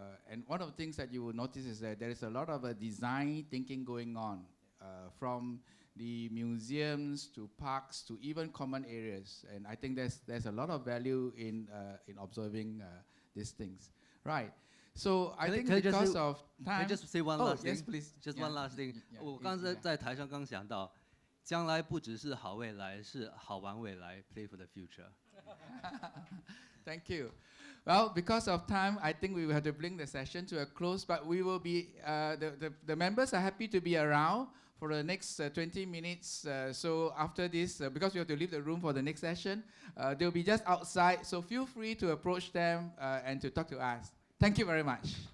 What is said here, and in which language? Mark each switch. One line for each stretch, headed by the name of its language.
English: And one of the things that you will notice is that there is a lot of design thinking going on, from the museums to parks to even common areas. And I think there's a lot of value in observing these things. Right. So I think because of time. Can I just say one oh, last thing? Yes, please. Just Yeah. one last thing. Yeah.
Chinese: 我刚才在台上刚想到，将来不只是好未来，是好玩未来 ，
English: Play for the future. Thank you. Well, because of time, I think we will have to bring the session to a close, but we will be, the members are happy to be around for the next 20 minutes. So after this, because we have to leave the room for the next session, they'll be just outside, so feel free to approach them and to talk to us. Thank you very much.